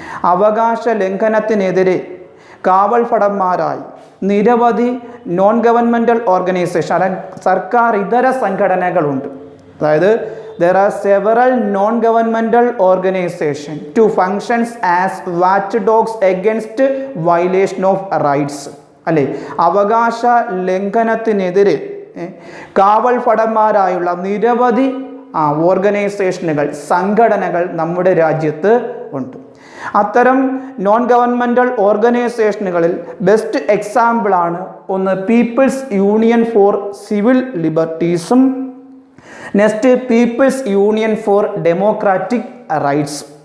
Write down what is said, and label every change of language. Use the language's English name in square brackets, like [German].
[Malayalam] അവകാശ ലംഘനത്തിനെതിരെ കാവൽ ഭടന്മാരായി നിരവധി നോൺ ഗവൺമെൻറ്റൽ ഓർഗനൈസേഷൻ, അതായത് സർക്കാർ ഇതര സംഘടനകളുണ്ട്. [English] അതായത് there are several non-governmental organizations to functions as watchdogs against violation of rights. [Malayalam] അല്ലേ, അവകാശ ലംഘനത്തിനെതിരെ കാവൽ ഭടന്മാരായുള്ള നിരവധി ഓർഗനൈസേഷനുകൾ, സംഘടനകൾ നമ്മുടെ രാജ്യത്ത് ഉണ്ട്. അത്തരം നോൺ ഗവൺമെൻറ്റൽ ഓർഗനൈസേഷനുകളിൽ ബെസ്റ്റ് എക്സാമ്പിളാണ് ഒന്ന് people's union four civil ലിബർട്ടീസും next people's union for Democratic rights.